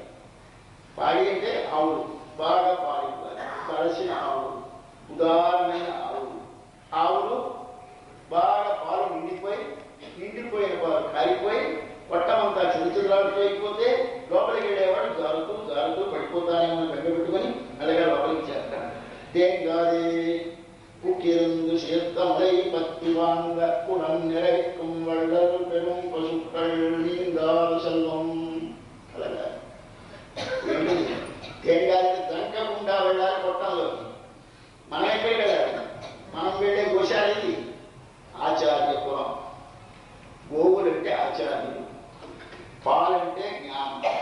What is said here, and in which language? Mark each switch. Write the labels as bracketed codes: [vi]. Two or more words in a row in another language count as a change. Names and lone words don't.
[te] పాడి అంటే ఆవులు, బాగా పాడి కలిసిన ఆవులు, ఉదారమైన ఆవులు. ఆవులు బాగా పాలు నిండిపోయిన పాలు కారిపోయి పొట్టమంతా చిరుచులాడుతూ అయిపోతే లోపలికి వెళ్ళేవాడు జారుతూ పడిపోతానేమో బెంగపెట్టుకుని అలాగే లోపలికి చేస్తాడు. [ta] தேங்காதே புக்கிருந்து சேர்த்த மலை பத்தி வாங்க குடம் நிறைக்கும் வள்ளல் பெரும் பசுக்கள் நீங்காத செல்வம். [te] అలాగా తేంగాదిని దంకకుండా వెళ్ళాలి కొట్టంలోకి. మనం ఎక్కడికి వెళ్ళాలి? మనం వెళ్ళే గోశాల ఇది ఆచార్య కులం. గోవులంటే ఆచార్యులు, పాలంటే జ్ఞానం.